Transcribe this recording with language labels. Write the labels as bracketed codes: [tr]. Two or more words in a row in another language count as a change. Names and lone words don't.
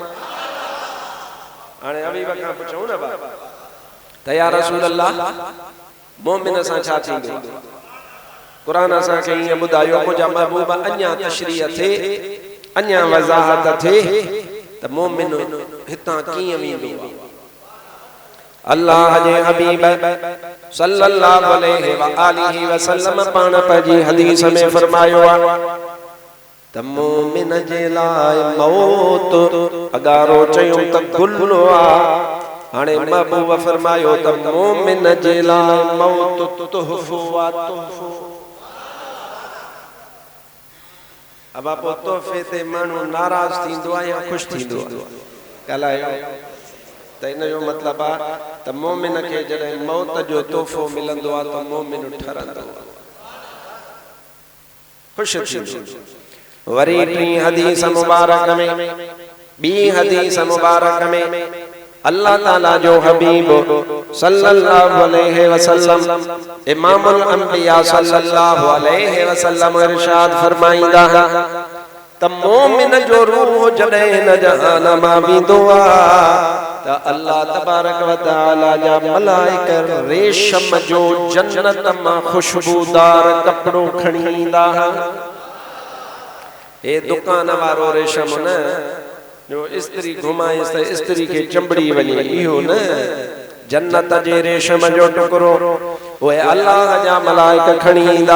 [sd] हाणे हबीब खां पुछूं न बाबा त या रसूल अल्लाह मोमिन सां छा थींदो। क़ुरान असांखे ईअं ॿुधायो मुंहिंजा महबूब अञा तशरीह थे, अञा वज़ाहत थे त मोमिन हितां कीअं वेंदो। अल्लाह जे हबीब [ar] صلى الله عليه وآله وسلم [sd] पाण पंहिंजी हदीस में फरमायो आहे त मोमिन जे लाइ मौत अगारो चयूं त गुल आहे। हाणे महबूब फरमायो त मोमिन जे लाइ मौत तोहफो आ, तोहफो। [ur] اب آپ [sd] तोहफे ते माण्हू नाराज़ थींदो आहे या ख़ुशि थींदो आहे, ॻाल्हायो त इन जो मतिलबु आहे त मोमिन खे जॾहिं मौत जो तोहफो मिलंदो आहे त मोमिन ठरंदो आहे, ख़ुशि थींदो। वरी ॿी हदीस मुबारक में अल्लाह ताला जो हबीब [ar] صلى الله عليه وسلم إمام الأنبياء صلى الله عليه وسلم [sd] इरशाद फरमाईंदा त मोमिन जो रूह जॾहिं हिन जहान मां वेंदो आहे त [ar] الله تبارك وتعالى [sd] जा मलाइका रेशम जो जन्नत मां खुशबूदार कपड़ो खणी ईंदा। हे दुकान वारो रेशम न जो स्त्री घुमाए त स्त्री के चंबड़ी वने, इहो न जन्नत जे रेशम जो टुकड़ो ओए अल्लाह जा मलाइका खणी ईंदा।